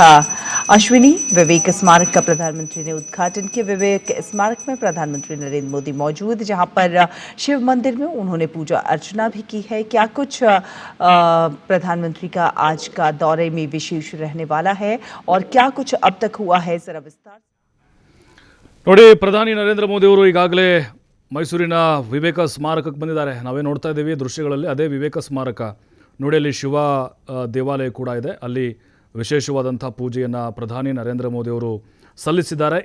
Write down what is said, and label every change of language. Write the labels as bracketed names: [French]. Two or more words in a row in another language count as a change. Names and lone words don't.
[Hindi] अश्विनी, विवेक स्मारक का प्रधानमंत्री ने उद्घाटन किया। विवेक स्मारक में प्रधानमंत्री नरेंद्र मोदी मौजूद, जहां पर शिव मंदिर में उन्होंने पूजा अर्चना भी की है। क्या कुछ प्रधानमंत्री का आज का दौरे में विशेष रहने वाला है और क्या कुछ अब तक हुआ है, जरा विस्तार। [Kannada] ನೋಡಿ, ಪ್ರಧಾನಿ ನರೇಂದ್ರ ಮೋದಿ ಅವರು ಈಗಾಗಲೇ ಮೈಸೂರಿನ ವಿವೇಕ ಸ್ಮಾರಕಕ್ಕೆ ಬಂದಿದ್ದಾರೆ. ನಾವೇ ನೋಡ್ತಾ ಇದ್ದೀವಿ ದೃಶ್ಯಗಳಲ್ಲಿ, ಅದೇ ವಿವೇಕ ಸ್ಮಾರಕ. ನೋಡಿ, ಅಲ್ಲಿ ಶಿವ ದೇವಾಲಯ ಕೂಡ ಇದೆ. ಅಲ್ಲಿ ವಿಶೇಷವಾದಂಥ ಪೂಜೆಯನ್ನು ಪ್ರಧಾನಿ ನರೇಂದ್ರ ಮೋದಿ ಅವರು ಸಲ್ಲಿಸಿದ್ದಾರೆ.